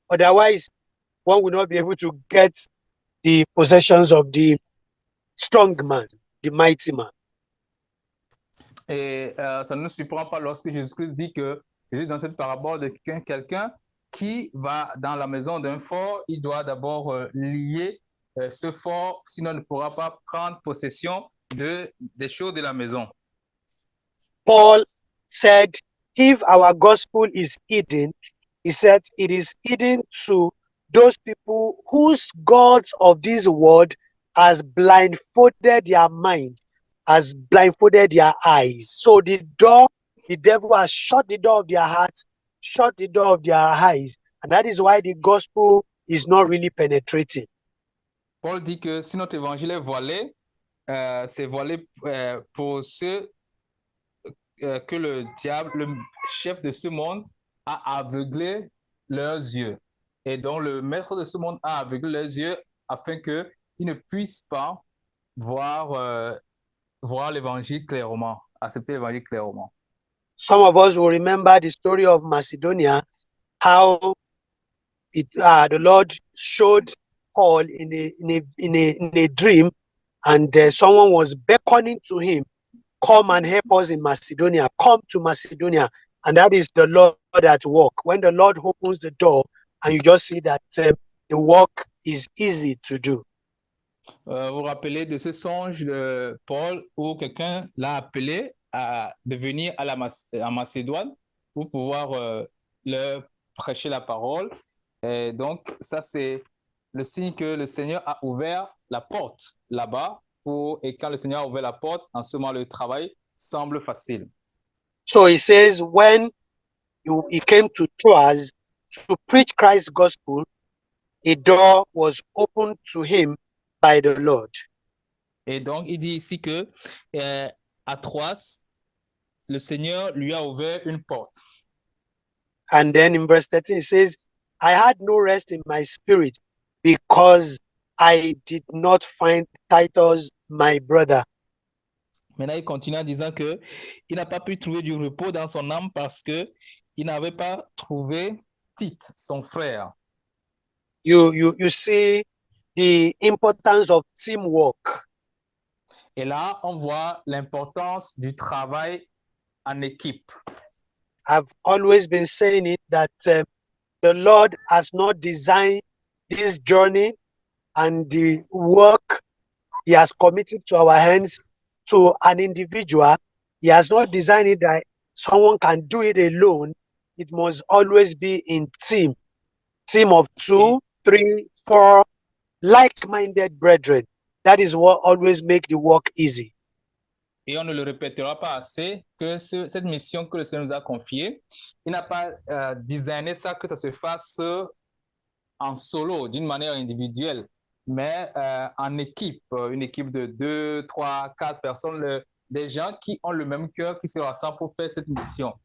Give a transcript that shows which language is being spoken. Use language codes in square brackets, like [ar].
[en] Otherwise, one will not be able to get the possessions of the strong man, the mighty man. [fr] Et ça ne nous surprend pas lorsque Jésus-Christ dit que Jésus, dans cette parabole de quelqu'un qui va dans la maison d'un fort, il doit d'abord lier ce fort, sinon il ne pourra pas prendre possession des choses de la maison. [en] Paul said, if our gospel is hidden, he said it is hidden to those people whose gods of this world has blindfolded their mind, has blindfolded their eyes. So the devil has shut the door of their hearts, shut the door of their eyes, and that is why the gospel is not really penetrating. [fr] Paul dit que si notre évangile est voilé, c'est voilé pour ceux que le diable, le chef de ce monde, a aveuglé leurs yeux. Et donc le maître de ce monde a aveuglé leurs yeux afin qu'ils ne puissent pas voir l'évangile clairement, accepter l'évangile clairement. [en] Some of us will remember the story of Macedonia, how the Lord showed Paul in a dream, and someone was beckoning to him, come and help us in Macedonia, come to Macedonia. And that is the Lord at work. When the Lord opens the door, and you just see that the work is easy to do. [fr] Vous vous rappelez de ce songe de Paul où quelqu'un l'a appelé de venir à Macédoine pour pouvoir leur prêcher la parole. Et donc, ça, c'est le signe que le Seigneur a ouvert la porte là-bas. Et quand le Seigneur a ouvert la porte, en ce moment, le travail semble facile. [en] So he says, when he came to Troas to preach Christ's gospel, a door was opened to him by the Lord. [fr] Et donc, il dit ici que à Troas, le Seigneur lui a ouvert une porte. [en] And then in verse 13, it says, I had no rest in my spirit because I did not find Titus, my brother. [fr] Maintenant, il continue en disant que il n'a pas pu trouver du repos dans son âme parce que il n'avait pas trouvé Tite, son frère. [en] You see the importance of teamwork. [fr] Et là, on voit l'importance du travail en équipe. [en] I've always been saying it that the Lord has not designed this journey and the work He has committed to our hands to an individual. He has not designed it that someone can do it alone. It must always be in team of 2, 3, 4 like-minded brethren. That is what always make the work easy. [fr] Et on ne le répétera pas assez que cette mission que le Seigneur nous a confiée, il n'a pas designé ça que ça se fasse en solo, d'une manière individuelle, mais en équipe, une équipe de 2, 3, 4 personnes, des gens qui ont le même cœur, qui se rassemblent pour faire cette mission.